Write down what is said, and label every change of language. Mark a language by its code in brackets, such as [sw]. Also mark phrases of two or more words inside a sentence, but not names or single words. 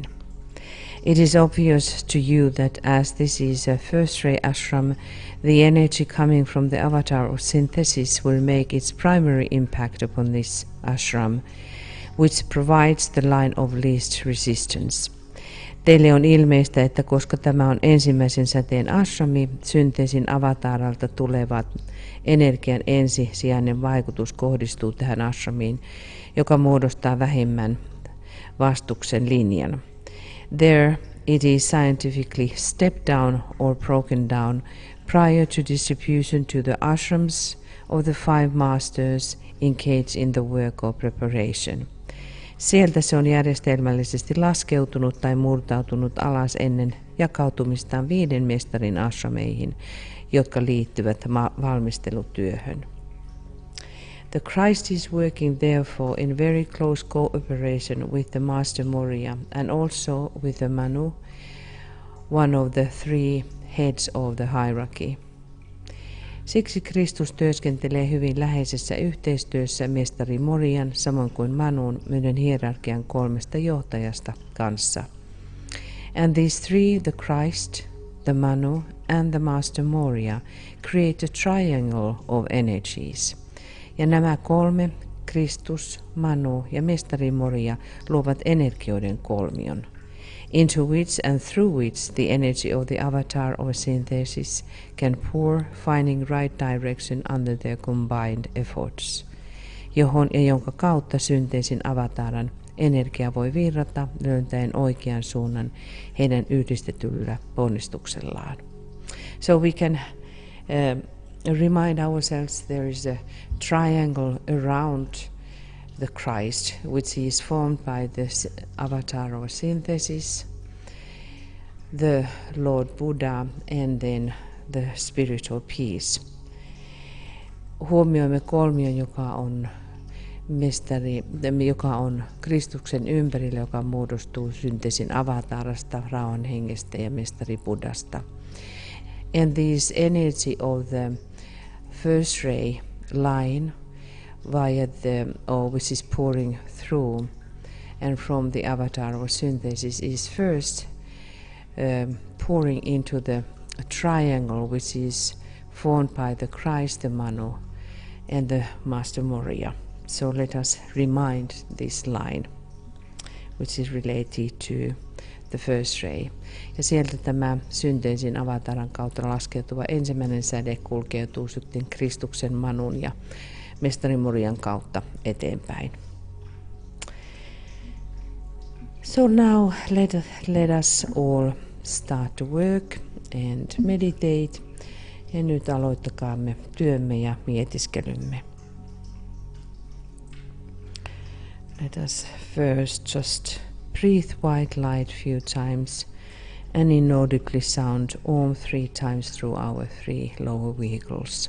[en] It is obvious to you that as this is a first-ray ashram, the energy coming from the avatar of synthesis will make its primary impact upon this ashram, which provides the line of least resistance. [fi] Teille on ilmeistä, että koska tämä on ensimmäisen säteen ashrami, synteesin avataralta tulevat energian ensisijainen vaikutus kohdistuu tähän ashramiin, joka muodostaa vähemmän vastuksen linjan. [en] There it is scientifically stepped down or broken down prior to distribution to the ashrams of the 5 masters engaged in the work of preparation. [fi] Sieltä se on järjestelmällisesti laskeutunut tai murtautunut alas ennen jakautumistaan 5 mestarin ashrameihin, jotka liittyvät valmistelutyöhön. [en] The Christ is working therefore in very close cooperation with the Master Moria and also with the Manu, one of the 3 heads of the hierarchy. [fi] Siksi Kristus työskentelee hyvin läheisessä yhteistyössä mestari Morian samoin kuin Manun yhden hierarkian 3 johtajasta kanssa. [en] And these 3, the Christ, the Manu and the Master Moria, create a triangle of energies. [fi] Ja nämä 3, Kristus, Manu ja mestari Moria, luovat energioiden kolmion, [en] into which and through which the energy of the avatar of synthesis can pour, finding right direction under their combined efforts, [fi] johon ja jonka kautta synteesin avataran energia voi virrata löytäen oikean suunnan heidän yhdistetyllä ponnistuksellaan. [en] So we can remind ourselves there is a triangle around the Christ, which is formed by the avatar of synthesis, the Lord Buddha, and then the spiritual peace. [fi] Huomioimme kolmion, joka on mestari, joka on Kristuksen ympärillä, joka muodostuu synteesin avatarasta, rauhan hengestä ja mestari Buddhasta. [en] And this energy of the first ray line via which is pouring through and from the avatar of synthesis is first pouring into the triangle which is formed by the Christ, the Manu, and the Master Moria. So let us remind this line, which is related to the first ray. [fi] Ja sieltä tämä synteesin avataran kautta laskeutuva ensimmäinen säde kulkeutuu sitten Kristuksen, Manun ja mestari Morian kautta eteenpäin. [en] So now let us all start to work and meditate. [fi] Ja nyt aloittakaamme työmme ja mietiskelymme. [en] Let us first just breathe white light few times and inaudibly sound Om 3 times through our 3 lower vehicles.